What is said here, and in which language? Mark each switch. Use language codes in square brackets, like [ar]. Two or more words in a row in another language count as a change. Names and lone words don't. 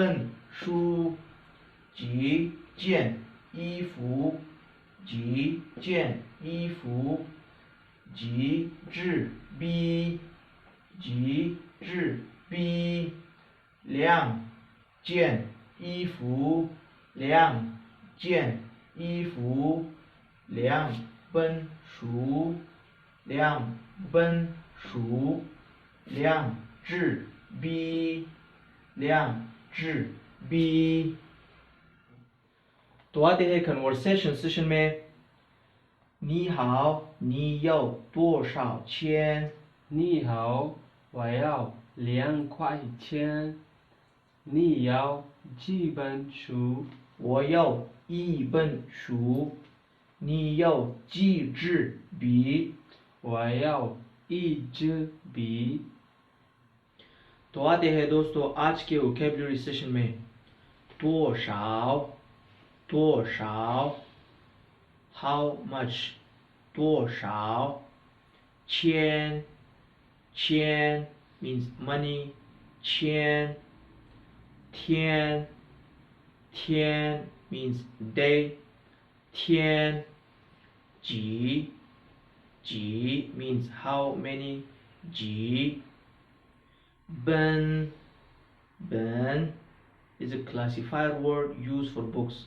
[zh] 件衣服几支笔两件衣服两本书两支笔 [hi] तो आते हैं कन्वर्सेशन सेशन में [zh] 你好你要多少钱你好，我要2块钱。你要几本书？我要一本书你要几支笔我要一支笔。 [hi] तो आते हैं दोस्तों आज के [en] vocabulary session [hi] में [zh] 多少 [en] how much [zh] 多少 钱 [en] means money [hi] 天 [en] means day 几 means how many 几 Ben is a classifier word used for books.